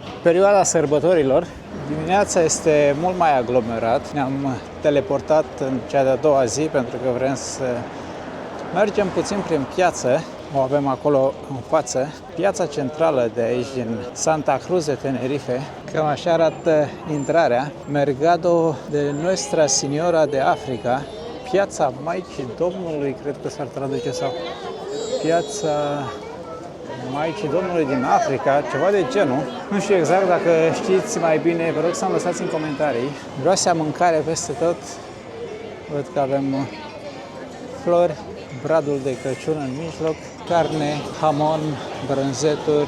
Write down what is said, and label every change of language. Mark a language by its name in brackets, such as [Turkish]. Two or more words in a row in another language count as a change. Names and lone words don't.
[Romanian] Perioada sărbătorilor. Dimineața este mult mai aglomerat. Ne-am teleportat în cea de-a doua zi pentru că vrem să mergem puțin prin piață. O avem acolo în față. Piața centrală de aici, din Santa Cruz de Tenerife. Cam așa arată intrarea. [Spanish] Mercado de Nuestra Señora de Africa. [Romanian] Piața Maicii Domnului, cred că s-ar traduce, sau Piața Maicii Domnului din Africa, ceva de genul. Nu știu exact, dacă știți mai bine, vă rog să-mi lăsați în comentarii. Vreau să am mâncare peste tot. Văd că avem flori, bradul de Crăciun în mijloc, carne, hamon, brânzeturi.